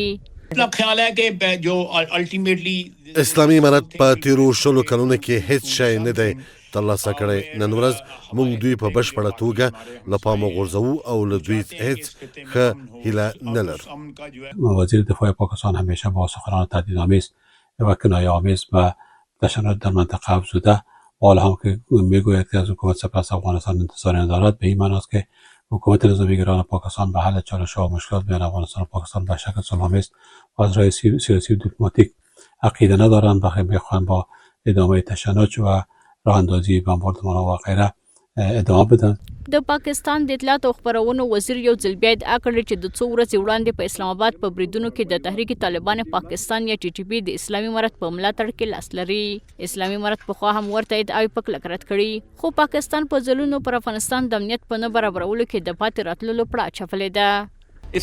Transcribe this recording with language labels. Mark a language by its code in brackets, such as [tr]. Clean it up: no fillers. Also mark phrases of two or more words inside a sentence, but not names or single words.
[ur] مطلب خیال ہے کہ جو الټیمیټلی [ps] اسلامي امارت په تیرو 10 کلونو کې هیڅ شی نه دی ترلاسه کړی. نن ورځ موږ دوی په بشپړه توګه له پامه غورځوو او له دوی هیڅ ښه هیله نه لرو. [fa] وزیر دفاع پاکستان همیشه با سخنان تهدیدآمیز و کنایه‌آمیز به تشنج در منطقه افزوده و حالا هم که میگوید که از حکومت سپس افغانستان انتظاری ندارد، به این معناست که حکومت نظامیگران پاکستان به حل چالش‌ها و مشکلات بین افغانستان و پاکستان به شکل صلح‌آمیز و از راه سیاسی و دیپلماتیک عقیده ندارند و میخواهند با ادامه تشنج و راه اندازی بمباردمان‌ها و غیره ادامه بدن. [ps] د پاکستان د اطلاعات او خبرونو وزیر یو ځل بیا ادعا کړې چې د 2 ورځې وړاندې په اسلام آباد په بریدونو کې د تحریک طالبان پاکستان یا ټي ټي پی د اسلامي امارت په ملاتړ کې لاس لري. اسلامي امارت پخوا هم ورته ادعاوې په کلک رد کړي، خو پاکستان په ځلونو پر افغانستان د امنیت په نه برابرولو کې د پاتې راتللو پړه اچولې ده.